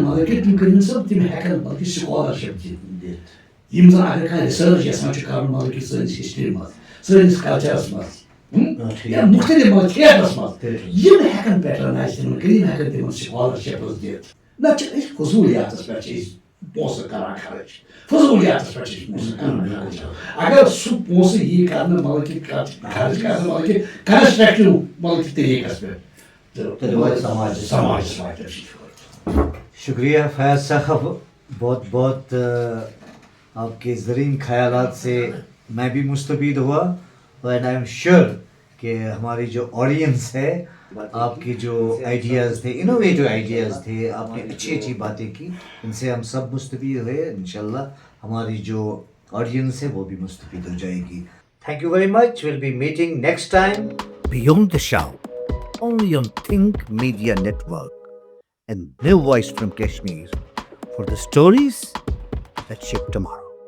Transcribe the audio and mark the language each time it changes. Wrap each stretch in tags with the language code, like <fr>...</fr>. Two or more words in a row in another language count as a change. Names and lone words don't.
<ks>مطلب کہ تِم کٔرِنۍ سۄ تِم ہیٚکن مطلب کہ سکالرشپ دِتھ یم زن اگر کانٛہہ رِسٲرٕچ یژھان چھُ کرُن مطلب کہ سٲنِس ہسٹری منٛز سٲنِس کلچرس منٛز یا مختلف مطلب تھیٹرس منٛز یم ہیٚکن پیٹرنایز تِمن کٔرِتھ یم ہیٚکن تِمن سکالرشپٕس دِتھ نتہٕ چھِ أسۍ فضوٗلیاتس پٮ۪ٹھ چھِ أسۍ پونٛسہٕ کران خرٕچ فضوٗلیاتس پٮ۪ٹھ چھِ أسۍ پونٛسہٕ کران خرٕچ اگر سُہ پونٛسہٕ یی کرنہٕ مطلب کہ خرٕچ کرنہٕ مطلب کہ کنسٹرکٹِو مطلب کہ طریٖقس پٮ۪ٹھ تہٕ سماجس واتہِ.</ks> <ur>شکریہ فیاض صاحب بہت بہت آپ کے زرین خیالات سے میں بھی مستفید ہوا</ur> <en>and I am sure</en> <ur>کہ ہماری جو آڈینس ہے آپ کے جو آئیڈیاز تھے</ur> <en>innovative ideas</en> <ur>تھے آپ نے اچھی اچھی باتیں کی ان سے ہم سب مستفید ہوئے. انشاءاللہ ہماری جو آڈینس ہے وہ بھی مستفید ہو جائے گی.</ur> <en>Thank you very much. We'll be meeting next time. Beyond the Shout, only on Think Media Network, and new voice from Kashmir for the stories that shape tomorrow.</en>